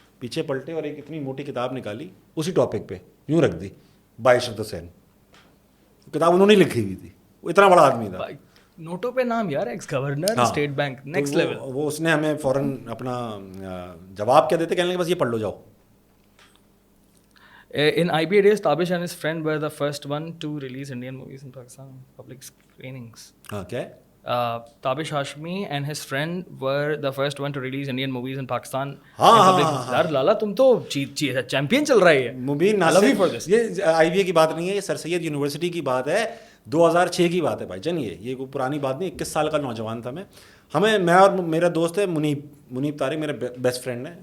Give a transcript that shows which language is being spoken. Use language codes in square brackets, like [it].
[ur] پیچھے پلٹے اور ایک اتنی موٹی کتاب نکالی اسی ٹاپک پہ یوں رکھ دی، بائی شرد سین. کتاب انہوں نے لکھی ہوئی تھی, وہ اتنا بڑا آدمی تھا. نوٹوں پہ نام یار, x governor state bank, next level. وہ اس نے ہمیں فوراً اپنا جواب کیا دیتے, کہنے لگے بس یہ پڑھ لو جاؤ. [en] In IBA days, Tabish and his friend were the first one to release Indian movies in Pakistan public screenings. [ur] ہاں کیا ہے, [en] Tabish Hashmi and his friend were the first one to release Indian movies in Pakistan. [ur] یار لالا تم تو champion چل رہا ہے. مبین ناصر, یہ آئی بی اے کی بات نہیں ہے, یہ سر سید یونیورسٹی کی بات ہے, 2006 کی بات ہے بھائی جان. یہ کوئی پرانی بات نہیں, 21 سال کا نوجوان تھا میں. میں اور میرا دوست ہے منیب طارق, میرے بیسٹ فرینڈ ہیں.